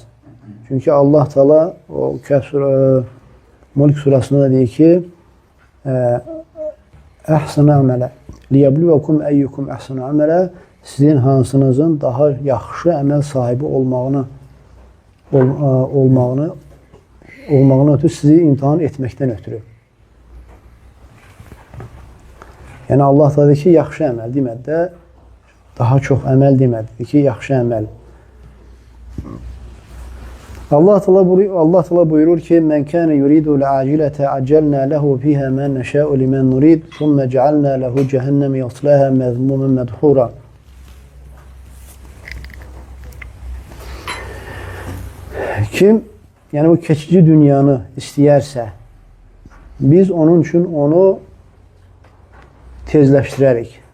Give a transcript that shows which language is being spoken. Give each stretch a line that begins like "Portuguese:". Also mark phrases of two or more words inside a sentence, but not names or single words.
Azerbaijani: Çünki Allah Teala o Mulk surasında da deyir ki,
Arabic: أحسن عملا ليبلوكم أيكم أحسن عملا,
Azerbaijani: sizin hansınızın daha yaxşı əməl sahibi olmağını ötürü sizi imtihan etməkdən ötürü. Yəni Allah da dedi ki, yaxşı əməl demədi də, daha çox əməl demədi. Dedi ki, yaxşı əməl. Allah Teala buyurur ki:
Arabic: "من كان يريد العاجلة عجلنا له فيها ما نشاء لمن نريد ثم جعلنا له جهنم يصلاها مذموما مدحورا."
Azerbaijani: Kim yəni bu keçici dünyanı istəyərsə, biz onun üçün onu tezləşdirərik.